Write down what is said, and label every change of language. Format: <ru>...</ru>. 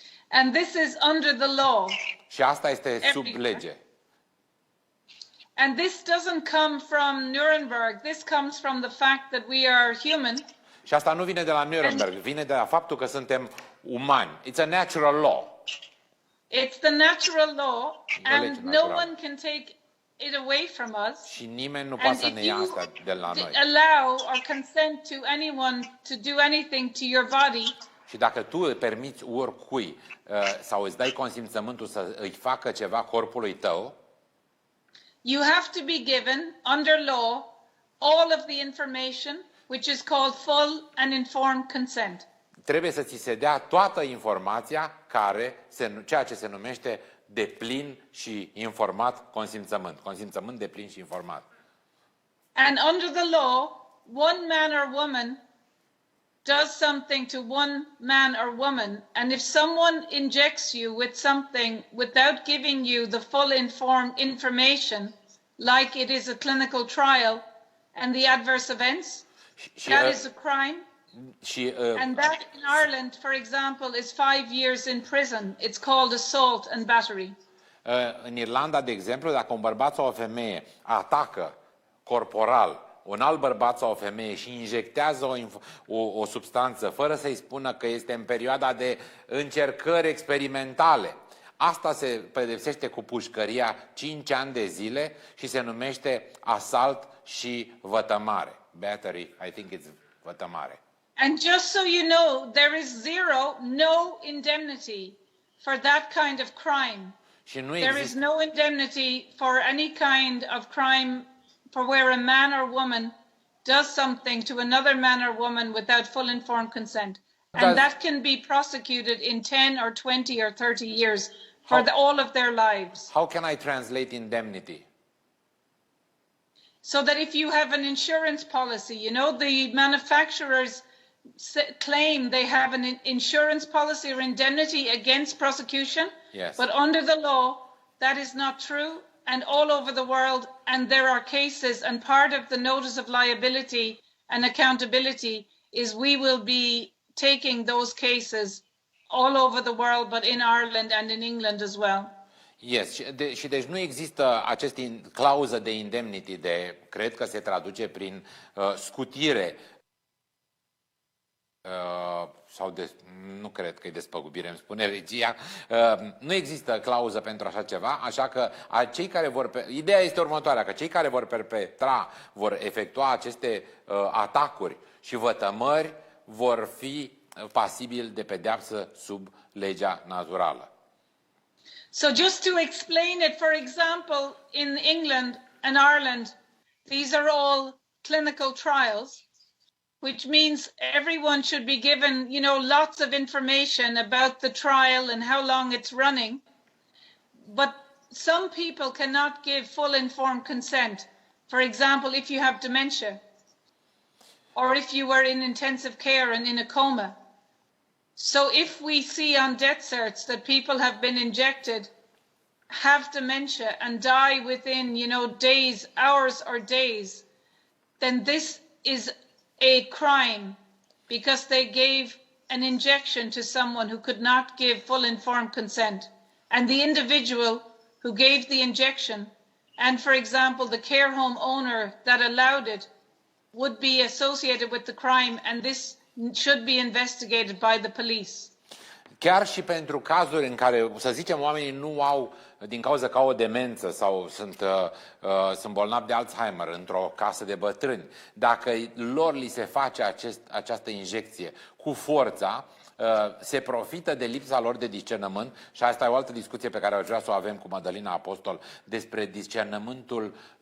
<en>And this is under the law.</en> <ro>Și asta este sub lege.</ro> <en>And this doesn't come from Nuremberg. This comes from the fact that we are human.</en> <ro>Și asta nu vine de la Nuremberg, vine de la faptul că suntem umani.</ro> <en>It's a natural law. It's the natural law, and no one can take it away from us.</en> <ro>Și nimeni nu poate să ne ia asta de la noi.</ro> <en>Allow or consent to anyone to do anything to your body.</en> <ro>Și dacă tu îi permiți oricui sau îți dai consimțământul să îi facă ceva corpului tău,</ro> <en>you have to be given under law all of the information, which is called full and informed consent.</en> <ro>Trebuie să ți se dea toată informația ceea ce se numește deplin și informat consimțământ. Consimțământ deplin și informat.</ro> <en>And under the law, one man or woman does something to one man or woman, and if someone injects you with something without giving you the full informed information, like it is a clinical trial and the adverse events, that is a crime. And that in Ireland, for example, is 5 years in prison. It's called assault and battery.</en> <ro>În Irlanda, de exemplu, dacă un bărbat sau o femeie atacă corporal un alt bărbat sau o femeie și injectează o substanță fără să-i spună că este în perioada de încercări experimentale, asta se pedepsește cu pușcăria 5 ani de zile și se numește asalt și vătămare.</ro> <en>Battery, I think it's vătămare. And just so you know, there is no indemnity for that kind of crime. There is no indemnity for any kind of crime for where a man or woman does something to another man or woman without full informed consent. And that can be prosecuted in 10 or 20 or 30 years for all of their lives. How can I translate indemnity? So that if you have an insurance policy, you know, the manufacturers claim they have an insurance policy or indemnity against prosecution. Yes. But under the law, that is not true. And all over the world, and there are cases, and part of the notice of liability and accountability is we will be taking those cases all over the world, but in Ireland and in England as well.</en> <ro>Yes, și deci nu există aceste clauză de indemnity, cred că se traduce prin scutire, sau nu cred că e despăgubire, îmi spune regia, nu există clauză pentru așa ceva, așa că cei care ideea este următoarea, că cei care vor efectua aceste atacuri și vătămări vor fi pasibili de pedeapsă sub legea naturală.</ro> <en>So just to explain it, for example, in England and Ireland, these are all clinical trials, which means everyone should be given, you know, lots of information about the trial and how long it's running. But some people cannot give full informed consent. For example, if you have dementia, or if you were in intensive care and in a coma. So if we see on death certs that people have been injected, have dementia and die within, you know, days, hours or days, then this is a crime because they gave an injection to someone who could not give full informed consent. And the individual who gave the injection and, for example, the care home owner that allowed it would be associated with the crime, and this should be investigated by the police.</en> <ro>Chiar și pentru cazuri în care, să zicem, oamenii nu au, din cauza că au o demență sau sunt bolnavi de Alzheimer într-o casă de bătrâni, dacă lor li se face această injecție cu forța, se profită de lipsa lor de discernământ și asta e o altă discuție pe care aș vrea să o avem cu Madalina Apostol despre discernământul</ro>